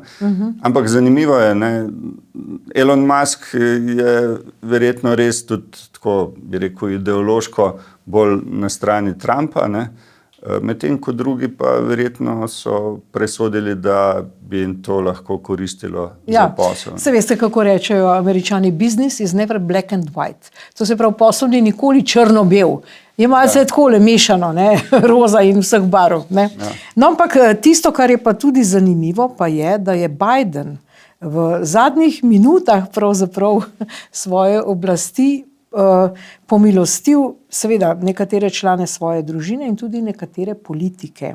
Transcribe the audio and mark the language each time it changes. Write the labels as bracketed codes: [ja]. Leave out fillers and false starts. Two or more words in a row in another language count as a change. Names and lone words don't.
[sl] Ampak zanimivo je, ne, Elon Musk je verjetno res tudi tako, bi rekel, ideološko bolj na strani Trumpa, ne. Medtem ko drugi pa verjetno so presodili, da bi jim to lahko koristilo za posel. Se veste, kako rečejo Američani, [en] business is never black and white. [sl] To se pravi, posel ni nikoli črno-bel. Je malce takole mešano, ne, roza in vseh barv, ne. No, ampak tisto, kar je pa tudi zanimivo, pa je, da je Biden v zadnjih minutah pravzaprav svoje oblasti pomilostil seveda nekatere člane svoje družine in tudi nekatere politike.